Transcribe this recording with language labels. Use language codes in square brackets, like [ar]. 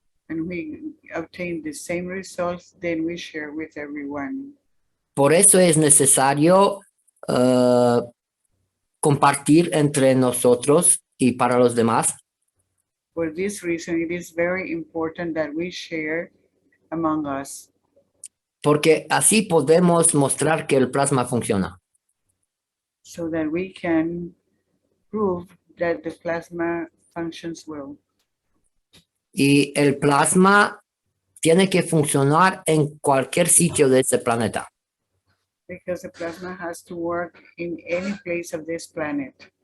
[en] And we obtain the same results, then we share with everyone. [es] Por eso es necesario compartir entre nosotros y para los demás, [en] For this reason, it is very important that we share among us, [es] porque así podemos mostrar que el plasma funciona. [en] so that we can prove that the plasma functions well. [es] Y el plasma tiene que funcionar en cualquier sitio de este planeta. [en] Because the plasma has to work in any place of this planet.